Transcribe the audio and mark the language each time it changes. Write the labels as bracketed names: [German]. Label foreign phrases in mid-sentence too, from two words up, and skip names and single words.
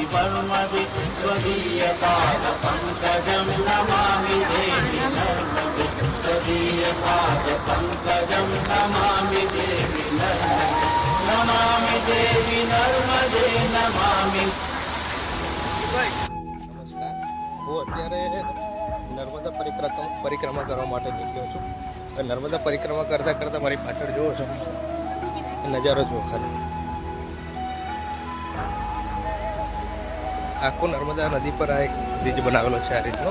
[Sanskrit] वर्मदे स्वदीय पाद पंकजं नमामि देवी नर्मदे स्वदीय पाद पंकजं नमामि देवी नर्मदे नमामि देवी नर्मदे नमामि. [Gujarati] હું અત્યારે નર્મદા પરિક્રમા કરવા માટે નીકળ્યો છું. નર્મદા પરિક્રમા કરતાં કરતાં મારી પાછળ જોવો છો નજારો જુઓ ખાલી. આખો નર્મદા નદી પર આ એક બ્રિજ બનાવેલો છે આ રીતનો.